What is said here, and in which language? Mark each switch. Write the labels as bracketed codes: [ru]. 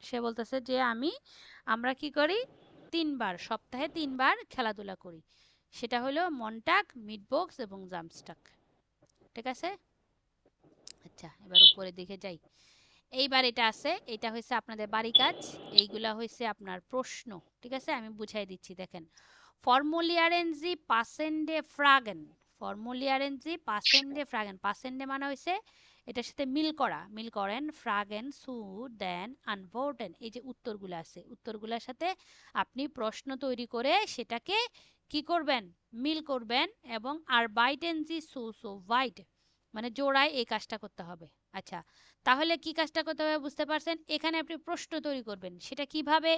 [bn] সে বলতেছে যে আমরা কি করি? ৩ বার, সপ্তাহে ৩ বার খেলাধুলা করি। সেটা হলো মন্টাগ, মিটবক্স এবং জামস্টাগ। ঠিক আছে? আচ্ছা, এবার উপরের দিকে যাই। এইবার এটা আছে, এটা হইছে আপনাদের বাড়ি কাজ, এইগুলা হইছে আপনার প্রশ্ন। ঠিক আছে? আমি বুঝাই দিচ্ছি, দেখেন। [de] Formulieren Sie passende Fragen। Formulieren Sie passende Fragen। [bn] Passende মানে হইছে এটার সাথে মিল করা। মিল করেন [de] Fragen zu den Antworten। [bn] এই যে উত্তরগুলো আছে, উত্তরগুলোর সাথে আপনি প্রশ্ন তৈরি করে সেটাকে কি করবেন? মিল করবেন এবং [de] arbeiten Sie so weit [bn] মানে জোড়ায় এই কাজটা করতে হবে। আচ্ছা, তাহলে কি কাজটা করতে হবে বুঝতে পারছেন? এখানে আপনি প্রশ্ন তৈরি করবেন। সেটা কিভাবে?